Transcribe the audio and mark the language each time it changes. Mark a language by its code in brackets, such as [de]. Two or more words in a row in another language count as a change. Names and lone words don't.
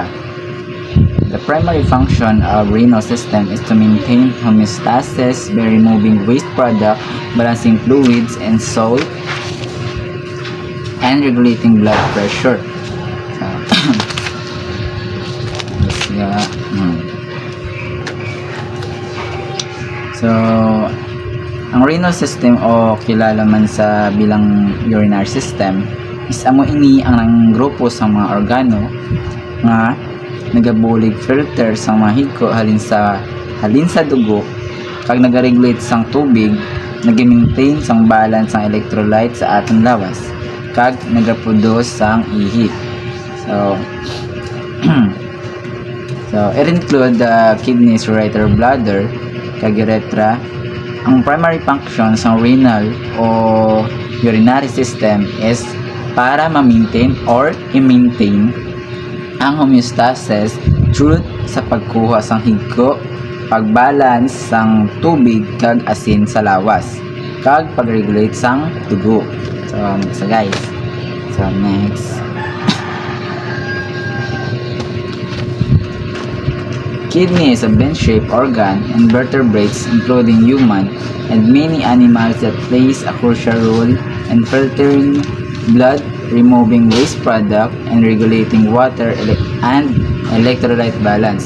[en] The primary function of renal system is to maintain homeostasis by removing waste product, balancing fluids and salt, and regulating blood pressure. So, [hil] ang [en] renal system [hil] o kilala man sa bilang [en] urinary system [hil] is amo ini ang grupo sa mga organo nga nagabulig filter sa mga higko halin sa dugo kag nagaregulate sang tubig, nag-maintain sang balance sang electrolyte sa atong lawas kag nagaproduce sang ihi. [en] So it include the kidneys, ureter, bladder, kag urethra. [hil] Ang [en] primary function [hil] sa renal o [en] urinary system [hil] is para ma-maintain or i-maintain ang homeostasis through sa pagkuha sang higko, pagbalance sang tubig kag asin sa lawas, kag pag-regulate sang dugo. [en] So guys, next. Kidney is a bean-shaped organ in vertebrates including human and many animals that plays a crucial role in filtering blood, removing waste product, and regulating water and electrolyte balance.